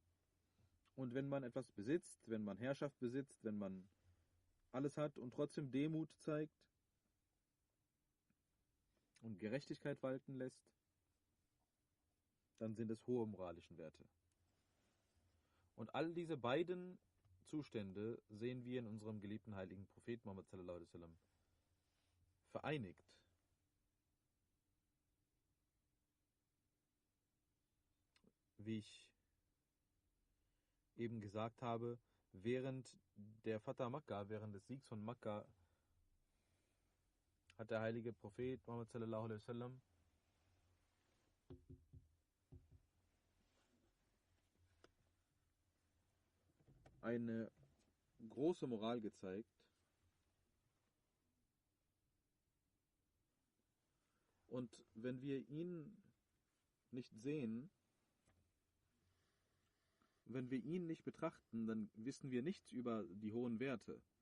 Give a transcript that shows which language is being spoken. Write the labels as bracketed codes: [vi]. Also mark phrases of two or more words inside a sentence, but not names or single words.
[de] Und wenn man etwas besitzt, wenn man Herrschaft besitzt, wenn man alles hat und trotzdem Demut zeigt und Gerechtigkeit walten lässt, dann sind es hohe moralische Werte. Und all diese beiden Zustände sehen wir in unserem geliebten heiligen Propheten Muhammad [ar] صلى الله عليه وسلم [de] vereinigt. Wie ich eben gesagt habe, während der [ar] فتح مكة, [de] während des Siegs von Makkah, hat der heilige Prophet Muhammad [ar] صلى الله عليه وسلم [de] eine große Moral gezeigt und wenn wir ihn nicht sehen, wenn wir ihn nicht betrachten, dann wissen wir nichts über die hohen Werte.